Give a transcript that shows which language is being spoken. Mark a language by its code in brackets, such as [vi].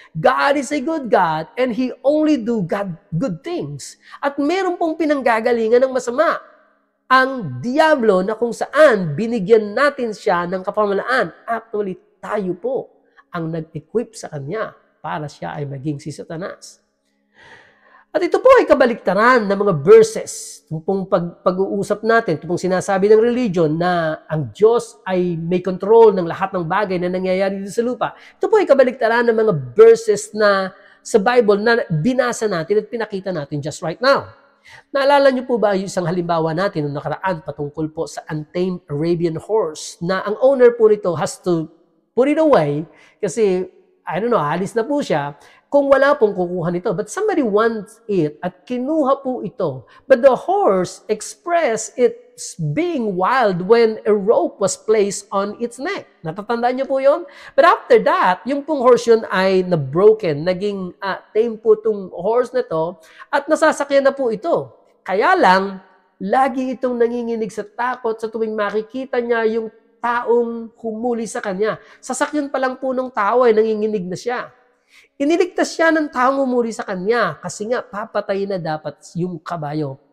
[en] God is a good God and He only do good things. [tl] At meron pong pinanggagalingan ng masama. Ang Diablo na kung saan binigyan natin siya ng kapamalaan, actually tayo po ang nag-equip sa kanya para siya ay maging si Satanas. At ito po ay kabaliktaran ng mga verses. Itong pong pag-uusap natin, itong pong sinasabi ng religion na ang Diyos ay may control ng lahat ng bagay na nangyayari dito sa lupa. Ito po ay kabaliktaran ng mga verses na sa Bible na binasa natin at pinakita natin [en] just right now. [tl] Naalala niyo po ba yung isang halimbawa natin noong nakaraan patungkol po sa [en] untamed Arabian horse [tl] na ang owner po nito [en] has to put it away [tl] kasi, halis na po siya kung wala pong kukuha nito. [en] But somebody wants it [tl] at kinuha po ito. [en] But the horse expressed its being wild when a rope was placed on its neck. [tl] Natatandaan niyo po yon? [en] But after that, [tl] yung pong horse yun ay na-broken. Naging tame po itong horse na to at nasasakyan na po ito. Kaya lang, lagi itong nanginginig sa takot sa tuwing makikita niya yung taong humuli sa kanya. Sasakyan pa lang po ng tao ay nanginginig na siya. Iniligtas siya ng taong umuri sa kanya kasi nga papatayin na dapat yung kabayo.